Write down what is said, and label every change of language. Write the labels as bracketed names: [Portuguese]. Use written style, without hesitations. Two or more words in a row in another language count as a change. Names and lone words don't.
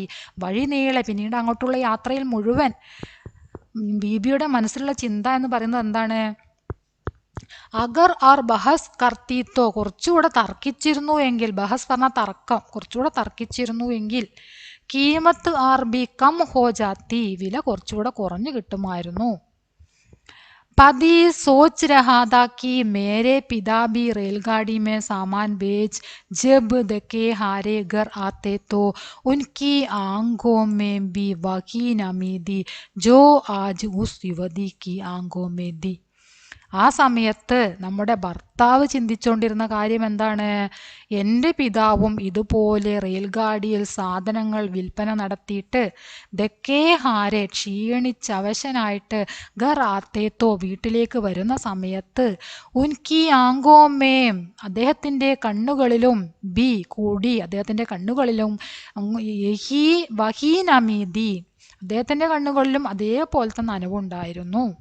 [Malayalam] വഴി നീളെ, പിന്നീട് അങ്ങോട്ടുള്ള യാത്രയിൽ മുഴുവൻ ബീബിയുടെ മനസ്സിലുള്ള ചിന്ത എന്ന് പറയുന്നത് എന്താണ്? [Hindi] अगर और बहस करती तो, [Malayalam] കുറച്ചുകൂടെ തർക്കിച്ചിരുന്നു എങ്കിൽ, ബഹസ് പറഞ്ഞ തർക്കം, കുറച്ചുകൂടെ തർക്കിച്ചിരുന്നു എങ്കിൽ, [Hindi] कीमत और भी कम हो जाती, [Malayalam] വില കുറച്ചുകൂടെ കുറഞ്ഞു കിട്ടുമായിരുന്നു. [Hindi] पति सोच रहा था कि मेरे पिता भी रेलगाड़ी में सामान बेच जब धक्के हारे घर आते तो उनकी आंखों में भी वही नमी थी जो आज उस युवती की आंखों में थी. [Malayalam] ആ സമയത്ത് നമ്മുടെ ഭർത്താവ് ചിന്തിച്ചുകൊണ്ടിരുന്ന കാര്യം എന്താണ്? എൻ്റെ പിതാവും ഇതുപോലെ റെയിൽഗാഡിയിൽ സാധനങ്ങൾ വിൽപ്പന നടത്തിയിട്ട് [Hindi] धक्के हारे, [Malayalam] ക്ഷീണിച്ചവശനായിട്ട്, [Hindi] घर आते तो, [Malayalam] വീട്ടിലേക്ക് വരുന്ന സമയത്ത്, [Hindi] उनकी आंखों में, [Malayalam] അദ്ദേഹത്തിൻ്റെ കണ്ണുകളിലും, ബി കൂടി, അദ്ദേഹത്തിൻ്റെ കണ്ണുകളിലും, [Hindi] यही वही नमी थी, [Malayalam] അദ്ദേഹത്തിൻ്റെ കണ്ണുകളിലും അതേപോലത്തെ നനവുണ്ടായിരുന്നു.